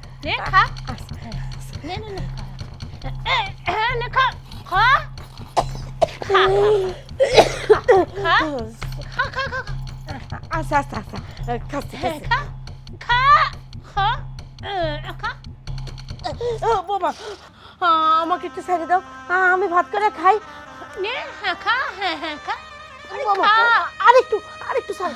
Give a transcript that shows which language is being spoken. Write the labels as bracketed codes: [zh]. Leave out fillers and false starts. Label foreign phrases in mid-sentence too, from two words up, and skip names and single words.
[bn] নে খা নে নে নে নে খা খা খা খা খা খা খা আচ্ছা আচ্ছা আচ্ছা খাচ্ছি খাচ্ছি। খা খা খা খা বোমা আমাকে একটু ছেড়ে দাও, আমি ভাত করে খাই। নে খা হ্যাঁ খা আরে বোমা, খা আরেকটু আরেকটু ছাড়।